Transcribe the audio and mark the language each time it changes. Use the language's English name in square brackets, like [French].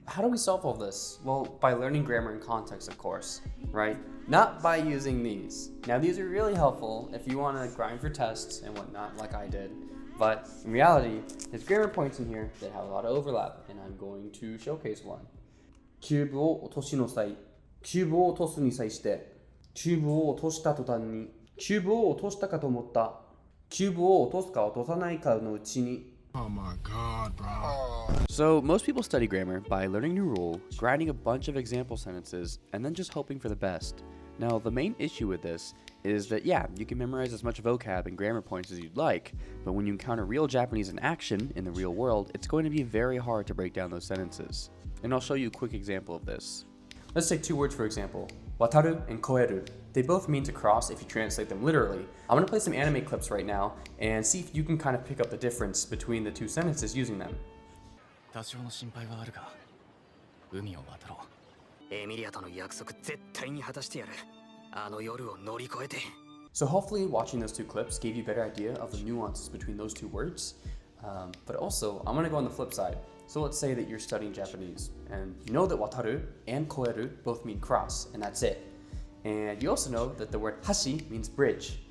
[English] How do we solve all this? Well, by learning grammar in context, of course, right? Not by using these. Now, these are really helpful if you want to grind for tests and whatnot, like I did. But in reality, there's grammar points in here that have a lot of overlap, and I'm going to showcase one. [Japanese] キューブを落としの際、キューブを落とすに際して、キューブを落とした途端に、キューブを落としたかと思った、キューブを落とすか落とさないかのうちに。 [English] Oh my god, bro. So most people study grammar by learning a new rule, grinding a bunch of example sentences, and then just hoping for the best. Now, the main issue with this is that, yeah, you can memorize as much vocab and grammar points as you'd like, but when you encounter real Japanese in action in the real world, it's going to be very hard to break down those sentences. And I'll show you a quick example of this. Let's take 2 words for example, wataru and koeru. They both mean to cross if you translate them literally. I'm going to play some anime clips right now and see if you can kind of pick up the difference between the 2 sentences using them. [Japanese] 多少の心配はあるが、海を渡ろう。エミリアとの約束絶対に果たしてやる。あの夜を乗り越えて。 [English] So hopefully watching those 2 clips gave you a better idea of the nuances between those 2 words. But also, I'm going to go on the flip side. So let's say that you're studying Japanese, and you know that wataru and koeru both mean cross, and that's it. And you also know that the word hashi means bridge.